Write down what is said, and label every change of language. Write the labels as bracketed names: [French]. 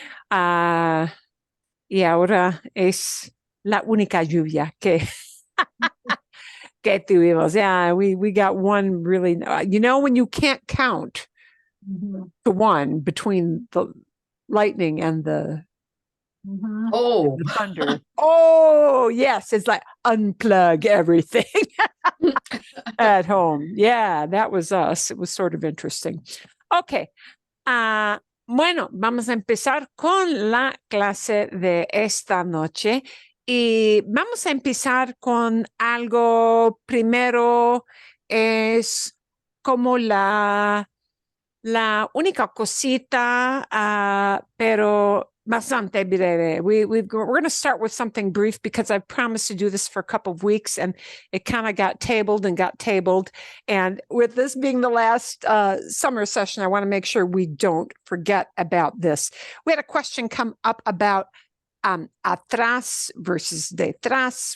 [Spanish] Ah, y ahora es la única lluvia que tuvimos. [English] Yeah, we got one really, when you can't count Mhm. to one between the lightning and Mhm. Oh, the thunder. Oh, yes, it's like unplug everything at home. Yeah, that was us. It was sort of interesting. Okay. [Spanish] Bueno, vamos a empezar con la clase de esta noche y vamos a empezar con algo primero, es como la única cosita, pero bastante breve. [English] We're going to start with something brief because I promised to do this for a couple of weeks and it kind of got tabled and got tabled. And with this being the last summer session, I want to make sure we don't forget about this. We had a question come up about atrás versus detrás.